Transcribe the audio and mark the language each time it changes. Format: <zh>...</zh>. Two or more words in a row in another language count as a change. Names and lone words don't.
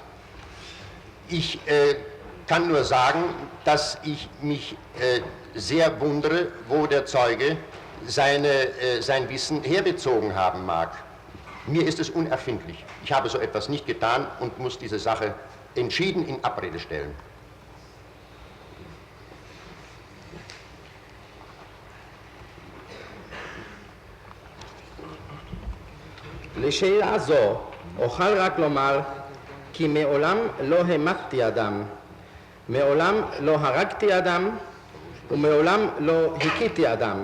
<de>Ich kann nur sagen, dass ich mich sehr wundere, wo der Zeuge sein Wissen herbezogen haben mag. Mir ist es unerfindlich. Ich habe so etwas nicht getan und muss diese Sache entschieden in Abrede stellen.</de> <he>לשאלה זו אוכל רק לומר כי מעולם לא המתתי אדם, מעולם לא הרגתי אדם ומעולם לא הכיתי אדם.</he>